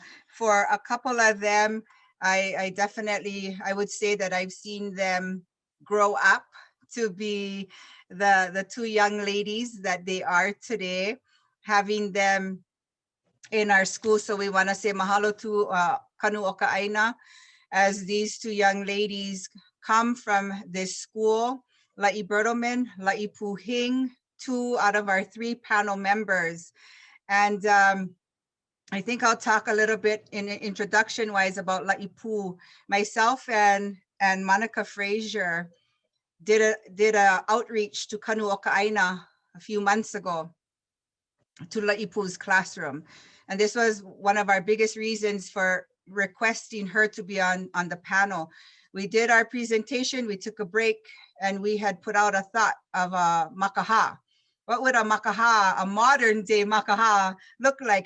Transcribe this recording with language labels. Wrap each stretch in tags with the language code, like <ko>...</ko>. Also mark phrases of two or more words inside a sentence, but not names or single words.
<en>For a couple of them, I would say that I've seen them grow up to be the two young ladies that they are today, having them in our school. So we want to say mahalo to Kanu o ka ʻāina, as these two young ladies come from this school. La'i Bertelman, La'i Puhing, 2 out of our 3 panel members. And I think I'll talk a little bit in introduction wise about La'i Pu. Myself and Monica Frazier did a outreach to Kanu o ka ʻāina a few months ago to La'i Pu's classroom. And this was one of our biggest reasons for requesting her to be on the panel. We did our presentation, we took a break, and we had put out a thought of a makaha. What would a makaha, a modern day makaha, look like?</en>